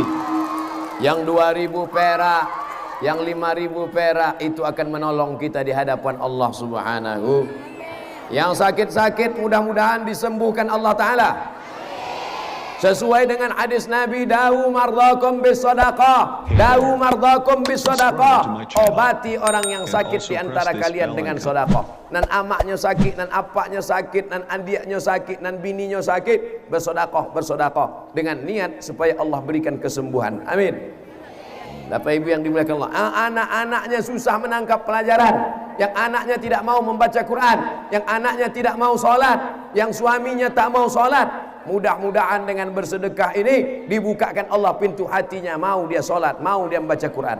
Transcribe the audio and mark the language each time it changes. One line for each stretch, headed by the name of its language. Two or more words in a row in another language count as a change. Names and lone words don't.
Indonesian: Yang 2.000 perak, yang 5.000 perak itu akan menolong kita di hadapan
Arabic: الله سبحانه.
Indonesian: Yang sakit-sakit mudah-mudahan disembuhkan
Arabic: الله تعالى.
Indonesian: Sesuai dengan hadis Nabi,
Arabic: داووا مرضاكم بالصدقة، داووا مرضاكم بالصدقة.
Indonesian: Obati orang yang sakit di antara kalian dengan sedekah.
Minangkabau: Nan amaknya sakit, nan apaknya sakit, nan andiaknya sakit, nan bininya sakit,
Indonesian: bersedekah dengan niat supaya Allah berikan kesembuhan. Amin. Bapak Ibu yang dimuliakan Allah, anak-anaknya susah menangkap pelajaran, yang anaknya tidak mau membaca Quran, yang anaknya tidak mau sholat, yang suaminya tak mau sholat. Mudah-mudahan dengan bersedekah ini dibukakan Allah pintu hatinya, mau dia sholat, mau dia membaca Quran.